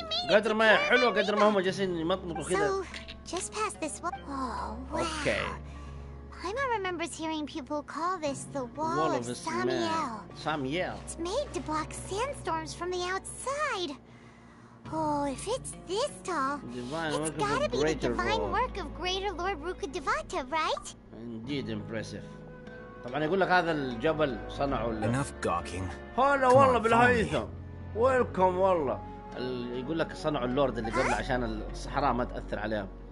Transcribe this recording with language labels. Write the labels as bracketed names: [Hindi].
[Arabic] قدر ما هي حلوة قدر ما هم جالسين يمطمطوا كذا. [English] Just past this wall. Oh, wow. Okay. Paimon remembers hearing people call this the Wall of Samiel. It's made to block sandstorms from the outside. Oh, if it's this tall, it's gotta be the divine work of Greater Lord Rukkhadevata, right? Indeed impressive. [Arabic] طبعا يقول لك هذا الجبل صنعوا [English] Enough gawking. [Arabic] هلا والله بالهيثم. ويلكم والله. يقول لك صنعوا اللورد اللي قبل عشان الصحراء ما تأثر عليهم.